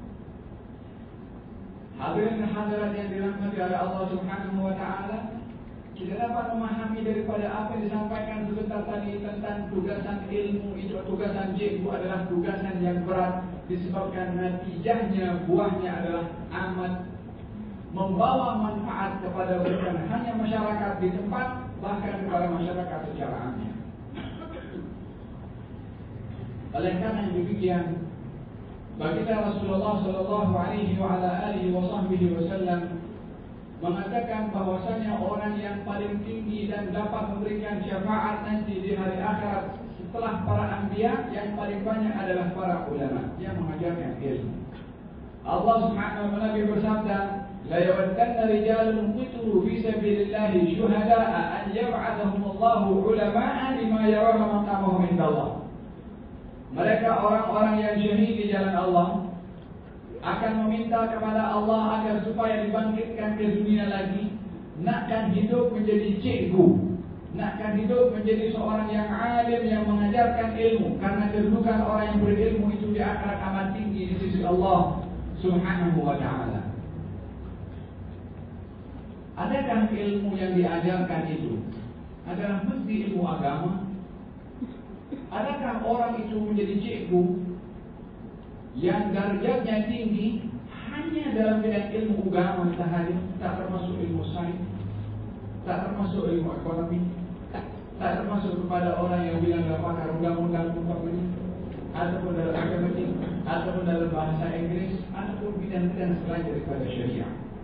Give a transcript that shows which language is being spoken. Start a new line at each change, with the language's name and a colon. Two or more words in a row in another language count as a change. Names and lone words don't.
Malay: Hadirin hadirat yang dirahmati oleh Allah
Arabic: سبحانه وتعالى,
Malay: kita dapat memahami daripada apa yang disampaikan sebentar tadi tentang tugasan ilmu itu, tugasan cikgu adalah tugasan yang berat, disebabkan natijahnya, buahnya adalah amat membawa manfaat kepada bukan hanya masyarakat di tempat, bahkan kepada masyarakat secara amnya. Oleh karena demikian, baginda Rasulullah
Arabic: صلى الله عليه وسلم
Malay: mengatakan bahwasanya orang yang paling tinggi dan dapat memberikan syafaat nanti di hari akhirat setelah para anbiya, yang paling banyak adalah para ulama yang mengajarkan ilmu. Allah
Arabic: سبحانه وتعالى
Malay: bersabda,
Arabic: لا يودن رجال قتلوا في سبيل الله شهداء أن يبعثهم الله علماء لما يراه مقامهم عند الله.
Malay: Mereka orang-orang yang syahid di jalan Allah akan meminta kepada Allah agar supaya dibangkitkan ke dunia lagi, nakkan hidup menjadi cikgu, nakkan hidup menjadi seorang yang alim yang mengajarkan ilmu, karena kedudukan orang yang berilmu itu di akhirat amat tinggi di sisi Allah
Arabic: سبحانه وتعالى.
Malay: Adakah ilmu yang diajarkan itu adalah mesti ilmu agama? Adakah orang itu menjadi cikgu yang derajatnya tinggi hanya dalam bidang ilmu agama sahaja, tak termasuk ilmu sains, tak termasuk ilmu ekonomi, tak termasuk kepada orang yang bilang dalam pakar undang-undang umpamanya, ataupun dalam matematik, ataupun dalam bahasa Inggris, ataupun bidang-bidang selain daripada syariah?